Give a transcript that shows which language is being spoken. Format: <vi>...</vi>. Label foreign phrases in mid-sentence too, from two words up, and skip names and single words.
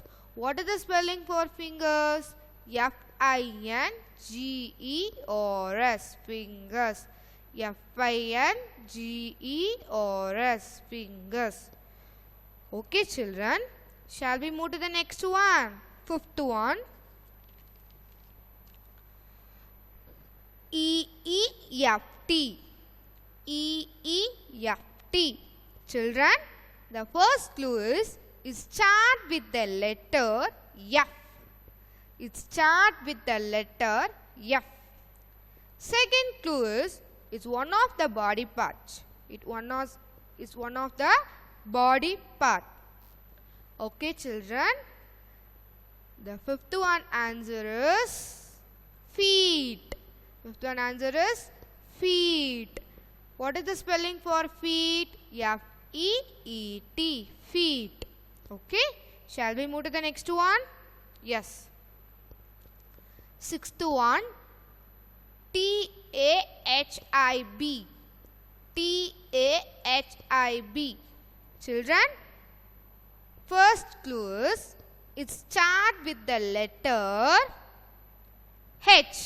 <en>What is the spelling for fingers? F-I-N-G-E-R-S. Fingers. F-I-N-G-E-R-S. Fingers. Okay children. Shall we move to the next one? Fifth one. E-E-F-T. E-E-F-T. Children, the first clue is is start with the letter F. It start with the letter F. Second clue is one of the body parts. Is one of the body part. Okay, children. The fifth one answer is feet. Fifth one answer is feet. What is the spelling for feet? F-E-E-T. Feet. Okay. Shall we move to the next one? Yes. Sixth one. T-A-H-I-B. T-A-H-I-B. Children, first clue is it start with the letter H.</en>